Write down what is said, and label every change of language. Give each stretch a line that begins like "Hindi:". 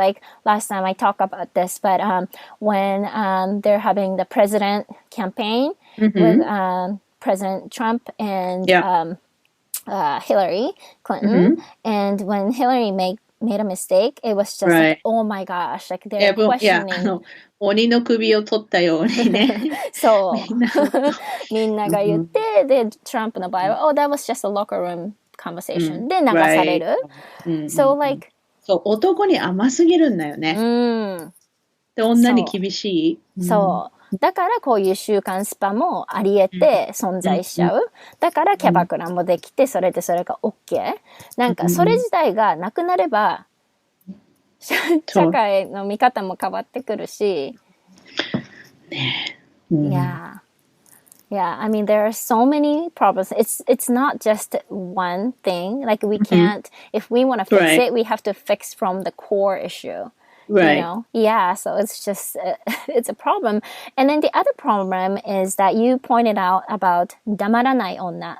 English: Like last time I talked about this, but when they're having the president campaign with President Trump and Yeah. Hillary Clinton, and when Hillary made a mistake, it was just like, Right. oh my gosh, like they're Yeah. questioning.
Japanese: 鬼の首を取ったようにね。そうみんなみんなが言って、でトランプの場合は、
English: oh that was just a locker room conversation
Japanese: で流される。
English: So like
Japanese: そう、男に甘すぎるんだよね。で、女に厳しい。そうだからこういう週刊スパもあり得て存在しちゃう。だからキャバクラもできて、それでそれが OK。なんかそれ自体がなくなれば、社会の見方も変わってくるし。
English: Yeah. Yeah, I mean there are so many problems. It's not just one thing. Like we can't, if we want to fix it, we have to fix from the core issue. Right. You know? Yeah, so it's just it's a problem. And then the other problem is that you pointed out about
Japanese: 黙らない女.